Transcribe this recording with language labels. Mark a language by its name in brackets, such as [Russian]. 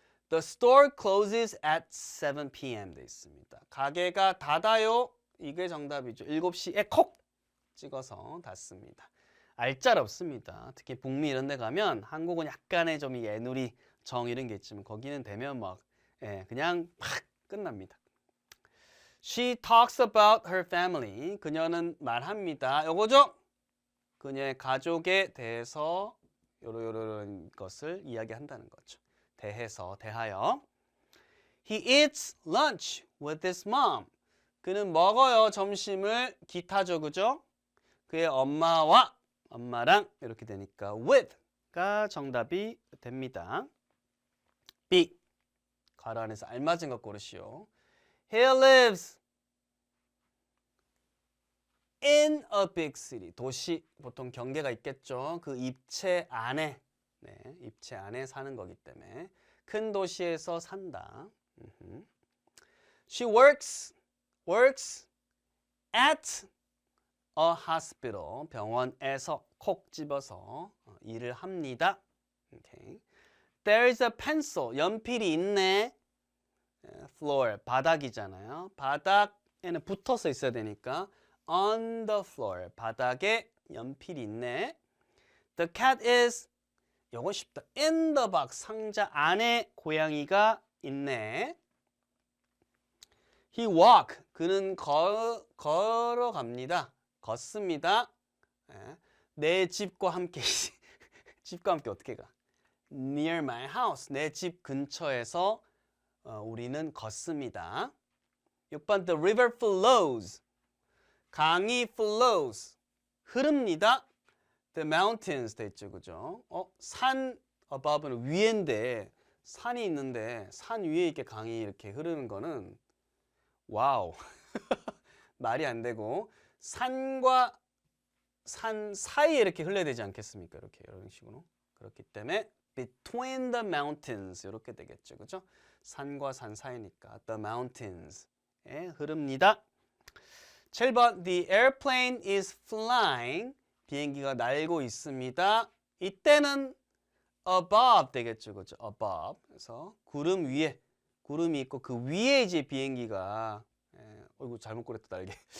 [English] The store closes at 7 p.m. [Korean] 돼 있습니다. 가게가 닫아요. 이게 정답이죠. 7시에 콕 찍어서 닫습니다. 알짤없습니다. 특히 북미 이런 데 가면 한국은 약간의 좀 애누리 정 이런 게 있지만 거기는 되면 막 그냥 팍 끝납니다. [English] She talks about her family. [Korean] 그녀는 말합니다. 요거죠? 그녀의 가족에 대해서 요런 것을 이야기한다는 거죠. 대해서, 대하여. [English] He eats lunch with his mom. [Korean] 그는 먹어요. 점심을 기타죠. 그죠? 그의 엄마랑 이렇게 되니까 with가 정답이 됩니다. B. 가로 안에서 알맞은 것 고르시오. [English] He lives in a big city. [Korean] 도시, 보통 경계가 있겠죠. 그 입체 안에, 입체 안에 사는 거기 때문에 큰 도시에서 산다. [English] She works at a hospital. [Korean] 병원에서 콕 집어서 일을 합니다. [English] Okay. There is a pencil. [Korean] 연필이 있네. floor, 바닥이잖아요. 바닥에는 붙어서 있어야 되니까 [English] on the floor, [Korean] 바닥에 연필이 있네. [English] The cat is, [Korean] 요건 쉽다. [English] in the box, [Korean] 상자 안에 고양이가 있네. [English] He walk, [Korean] 그는 걸어갑니다. 걷습니다. 내 집과 함께 집과 함께 어떻게 가? [English] Near my house, [Korean] 내 집 근처에서 우리는 걷습니다. 6번 [English] The river flows, [Korean] 강이 [English] flows, [Korean] 흐릅니다. [English] The mountains [Korean] 돼 있죠, 그죠? 산 above는 위인데 산이 있는데 산 위에 이렇게 강이 이렇게 흐르는 거는 와우 말이 안 되고 산과 산 사이에 이렇게 흘러야 되지 않겠습니까? 이렇게 이런 식으로 그렇기 때문에 [English] between the mountains [Korean] 이렇게 되겠죠, 그죠? 산과 산 사이니까 [English] the mountains [Korean] 에 흐릅니다. 7번 [English] The airplane is flying. [Korean] 비행기가 날고 있습니다. 이때는 above 되겠죠, 그죠? [English] above. [Korean] 그래서 구름 위에 구름이 있고 그 위에 이제 비행기가 어이구 잘못 그랬다 날개.